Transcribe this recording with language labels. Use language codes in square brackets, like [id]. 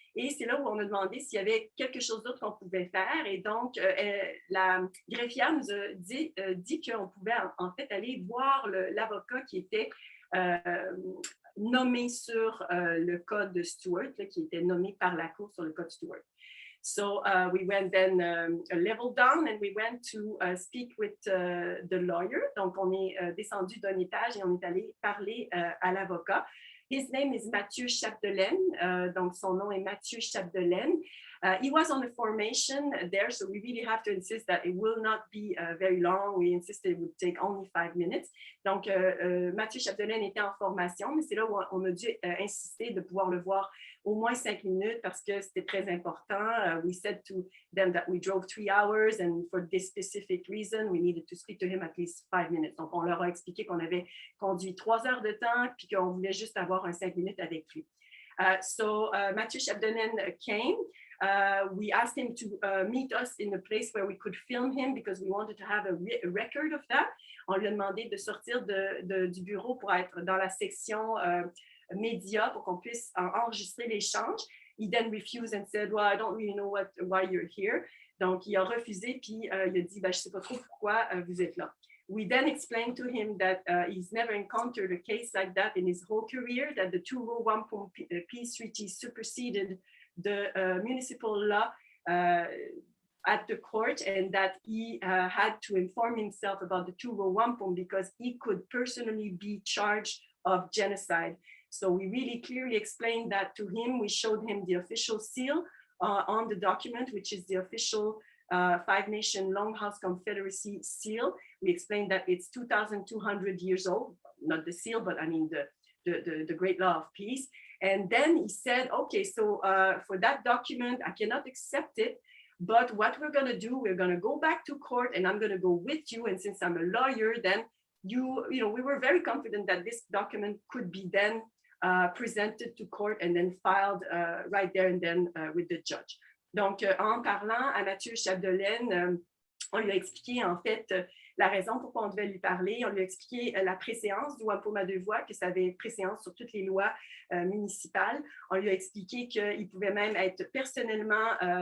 [fr] Et c'est là où on a demandé s'il y avait quelque chose d'autre qu'on pouvait faire. Et donc, la greffière nous a dit qu'on pouvait en fait aller voir l'avocat qui était nommé sur le code de Stuart, qui était nommé par la cour sur le code Stuart. [en] So we went then a level down and we went to speak with the lawyer. [fr] Donc, on est descendu d'un étage et on est allé parler à l'avocat. [en] His name is Mathieu Chapdelaine. [fr] Donc, son nom est Mathieu Chapdelaine. [en] He was on the formation there, so we really have to insist that it will not be very long. We insisted it would take only 5 minutes. [fr] Donc, Mathieu Chapdelaine était en formation, mais c'est là où on a dû insister de pouvoir le voir au moins 5 minutes parce que c'était très important. [en] We said to them that we drove 3 hours and for this specific reason, we needed to speak to him at least 5 minutes. [fr] Donc, on leur a expliqué qu'on avait conduit 3 heures de temps puis qu'on voulait juste avoir un 5 minutes avec lui. [en] So Mathieu Chapdelaine came. We asked him to meet us in a place where we could film him because we wanted to have a record of that. [fr] On lui a demandé de sortir du bureau pour être dans la section médias pour qu'on puisse enregistrer l'échange. [en] He then refused and said, well, I don't really know why you're here. [fr] Donc, il a refusé, puis il a dit, je ne sais pas trop pourquoi vous êtes là. [en] We then explained to him that he's never encountered a case like that in his whole career, that the two-row Wampum peace treaty superseded the municipal law at the court, and that he had to inform himself about the two-row Wampum because he could personally be charged of genocide. So we really clearly explained that to him. We showed him the official seal on the document, which is the official Five-Nation Longhouse Confederacy seal. We explained that it's 2,200 years old, not the seal, but I mean the Great Law of Peace. And then he said, okay, so for that document, I cannot accept it, but what we're going to do, we're going to go back to court and I'm going to go with you. And since I'm a lawyer, then we were very confident that this document could be then presented to court and then filed right there and then with the judge. [fr] Donc, en parlant à Mathieu Chapdelaine, on lui a expliqué en fait la raison pourquoi on devait lui parler. On lui a expliqué la préséance du Wampum à 2 voix, que ça avait préséance sur toutes les lois municipales. On lui a expliqué qu'il pouvait même être personnellement